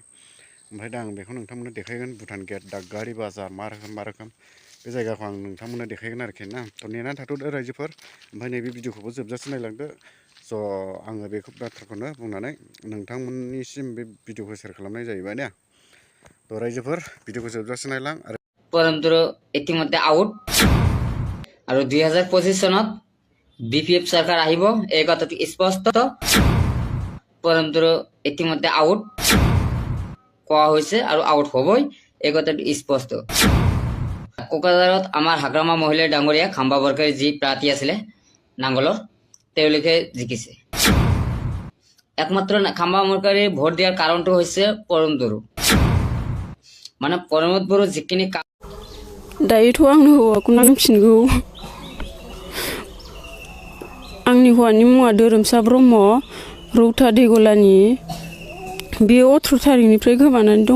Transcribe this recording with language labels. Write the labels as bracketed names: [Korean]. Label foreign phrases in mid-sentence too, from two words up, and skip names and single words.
[Bodo] ओमफ्राय दा आं बेखौ नोंथांमोननो देखायगोन, भुटान गेट, दागगारि बाजार मा रोखोम बे जायगाखौ आं नोंथांमोननो देखायगोन आरोखि ना। थ' नेनानै थाथ'दो रायजोफोर। ओमफ्राय नैबे भिडिअखौबो जोबजासे नायलांदो। स' आङो बेखौ बाथ्राखौनो बुंनानै नोंथांमोननिसिम बे भिडिअखौ सेयार खालामनाय जाहैबाय ना। थ' रायजोफोर भिडिअखौ जोबजासे नायलां। आरो [Assamese] परन्तु ইতিমধ্যে আউট আৰু 2025 চনত বিপিএফ চৰকাৰ আহিব, এই কথাটো স্পষ্ট। পৰন্তু ইতিমধ্যে আউট কোৱা হৈছে আৰু আউট হ'বই, এই কথাটো স্পষ্ট। কোকৰাঝাৰত আমাৰ হাগ্ৰামা মহিলা ডাঙৰীয়া খাম্বা বৰকাৰী যি প্ৰাৰ্থী আছিলে নাংগলৰ, তেওঁলোকে জিকিছে। একমাত্ৰ খাম্বা বৰকাৰীৰ ভোট দিয়াৰ কাৰণটো হৈছে [Bodo] परन्तु माने परमत बर' जिखिनि दायोथ' आंनो हौवाखौ नांफिनगौ। आंनि हौवानि मुङा धोरोमसा ब्रह्म, रौता दैगलानि। बेयो 18 थारिखनिफ्राय गोमानानै दङ।